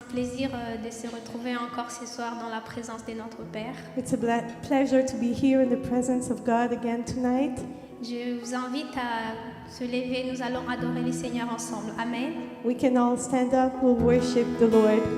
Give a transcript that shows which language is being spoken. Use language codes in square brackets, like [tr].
[fr] Plaisir de se retrouver encore ce soir dans la présence de notre Père. [en] It's a pleasure to be here in the presence of God again tonight. [fr] Je vous invite à se lever, nous allons adorer le Seigneur ensemble. Amen. [en] We can all stand up, we'll worship the Lord.